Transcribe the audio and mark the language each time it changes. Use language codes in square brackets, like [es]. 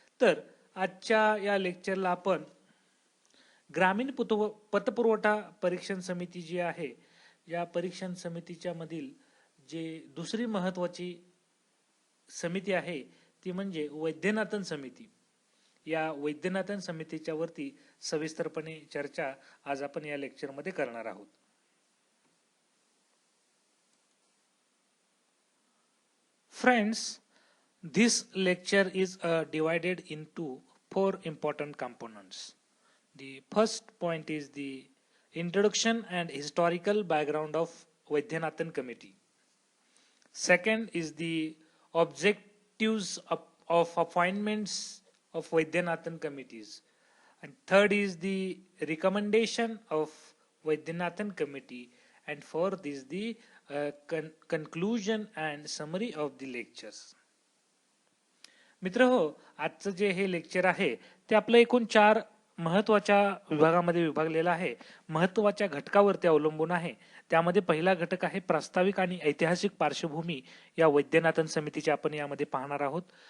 [mr] तर आजच्या या लेक्चरला आपण ग्रामीण पतपुरवठा परीक्षण समिती जी आहे या परीक्षण समितीच्या मधील जे दुसरी महत्वाची समिती आहे ती म्हणजे वैद्यनाथन समिती. या वैद्यनाथन समितीच्या वरती सविस्तरपणे चर्चा आज आपण या लेक्चर मध्ये करणार आहोत. [en] Friends, this lecture is divided into 4 important components. The first point is the introduction and historical background of Vaidyanathan committee. Second is the objectives of appointments of Vaidyanathan committees. And third is the recommendation of Vaidyanathan committee. And fourth is the conclusion and summary of the lectures. [mr] मित्र हो, आजचं जे हे lecture आहे ते आपलं एकूण 4 महत्वाच्या विभागामध्ये विभागलेला आहे. महत्वाच्या घटकावरती अवलंबून आहे. त्यामध्ये पहिला घटक आहे प्रास्ताविक आणि ऐतिहासिक पार्श्वभूमी या वैद्यनाथन समितीची आपण यामध्ये पाहणार आहोत.